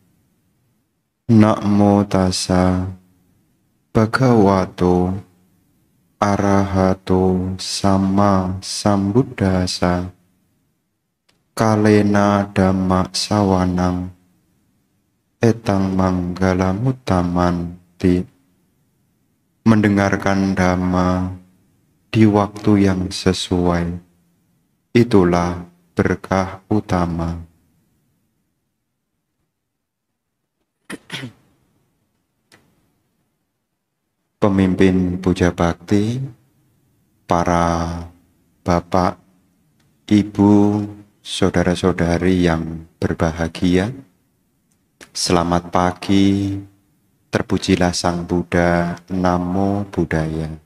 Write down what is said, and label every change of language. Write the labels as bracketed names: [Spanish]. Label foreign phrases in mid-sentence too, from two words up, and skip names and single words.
[Pali] Namo tassa bhagavato arahato sama sambuddhassa. Kalena dhamma sawanang etang manggala mutamanti. [Indonesian] Mendengarkan dhamma di waktu yang sesuai, itulah berkah utama. Pemimpin puja bakti, para bapak, ibu, saudara-saudari yang berbahagia, selamat pagi, terpujilah Sang Buddha, [Pali] Namo Buddhaya.